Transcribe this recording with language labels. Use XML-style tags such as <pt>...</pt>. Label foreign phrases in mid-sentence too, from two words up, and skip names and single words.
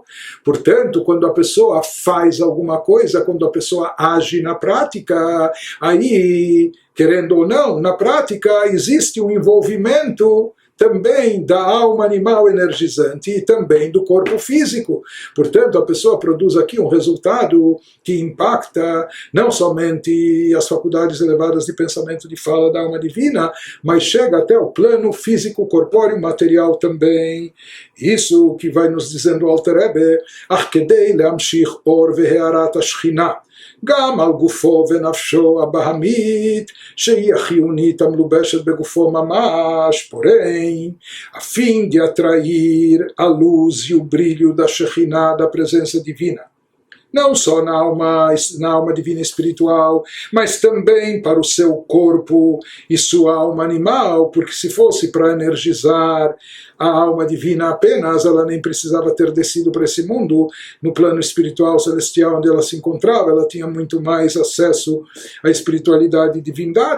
<pt>Portanto, quando a pessoa faz alguma coisa, quando a pessoa age na prática, aí, querendo ou não, na prática existe um envolvimento também da alma animal energizante e também do corpo físico. Portanto, a pessoa produz aqui um resultado que impacta não somente as faculdades elevadas de pensamento e de fala da alma divina, mas chega até o plano físico, corpóreo, material também. Isso que vai nos dizendo o Alter Rebbe,</pt> <he>אך כדי להמשיך אור והארת השכינה. גם על גופו ונפשו הבהמית, שהיא החיונית המלובשת בגופו ממש,</he> <pt>porém, a fim de atrair a luz e o brilho da Shekhinah, da presença divina. Não só na alma divina espiritual, mas também para o seu corpo e sua alma animal, porque se fosse para energizar a alma divina apenas, ela nem precisava ter descido para esse mundo, no plano espiritual celestial onde ela se encontrava, ela tinha muito mais acesso à espiritualidade e divindade.</pt>